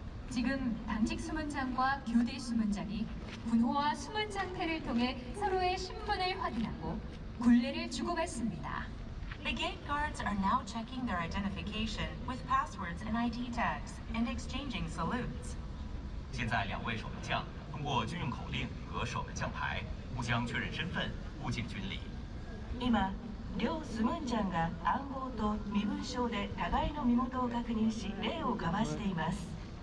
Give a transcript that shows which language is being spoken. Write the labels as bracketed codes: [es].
[ko] 지금 당직 수문장과 교대 수문장이 군호와 수문 상태를 통해 서로의 신분을 확인하고 굴레를 주고받습니다. [en] The gate guards are now checking their identification with passwords and ID tags and exchanging salutes. [zh] 现在两位守门将通过军用口令和守门将牌互相确认身份，互敬军礼。 [ja] 今、両スムンジャンが暗号と身分証で互いの身元を確認し礼を交わしています。